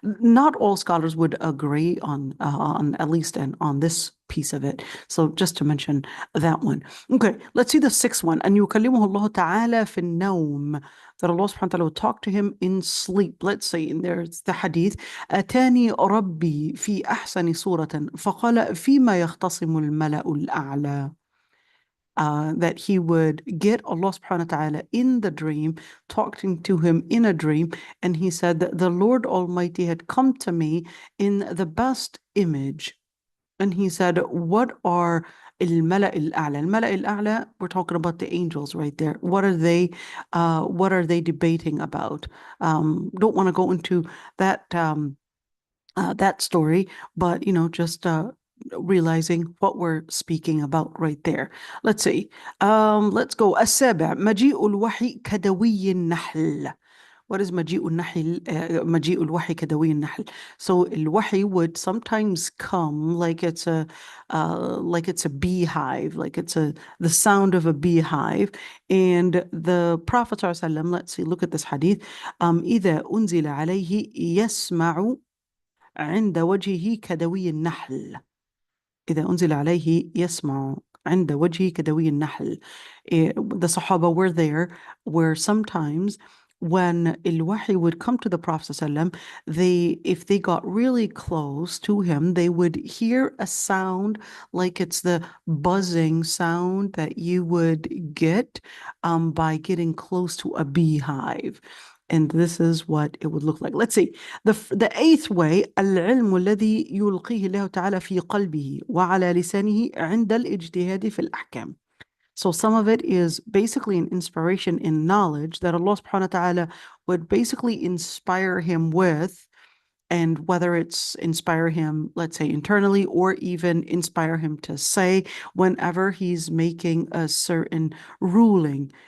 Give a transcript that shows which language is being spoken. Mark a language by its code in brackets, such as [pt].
[en] Not all scholars would agree on at least on this piece of it. So just to mention that one. Okay, let's see the sixth one. [ar] أن يكلمه الله تعالى في النوم. [en] That Allah subhanahu wa ta'ala will talk to him in sleep. Let's say, and there's the hadith, [ar] أتاني ربي في أحسن صورة فقال فيما يختصم الملأ الأعلى. [en] That he would get Allah subhanahu wa ta'ala in the dream, talking to him in a dream, and he said that the Lord Almighty had come to me in the best image. And he said, what are al-mala' al-a'la? Al-mala' al-a'la, we're talking about the angels right there. What are they debating about? Don't want to go into that that story, but just realizing what we're speaking about right there. Let's see. Let's go. [ar] السابع مجيء الوحي كدوي النحل. [en] What is [ar] مجيء النحل? مجيء الوحي كدوي النحل. [en] So الوحي would sometimes come like it's a beehive, like it's the sound of a beehive. And the Prophet ﷺ, let's see, look at this hadith. [ar] إذا أنزل عليه يسمع عند وجهه كدوي النحل. إذا أنزل عليه يسمع عند وجهه كدوي النحل. [en] The Sahaba were there where sometimes when al-Wahy would come to the Prophet ﷺ, if they got really close to him, they would hear a sound like it's the buzzing sound that you would get by getting close to a beehive. And this is what it would look like. Let's see. The eighth way, [ar] العلم الذي يلقيه الله تعالى في قلبه وعلى لسانه عند الاجتهاد في الأحكام. [en] So some of it is basically an inspiration in knowledge that Allah subhanahu wa ta'ala would basically inspire him with, and whether it's inspire him, let's say internally, or even inspire him to say whenever he's making a certain ruling.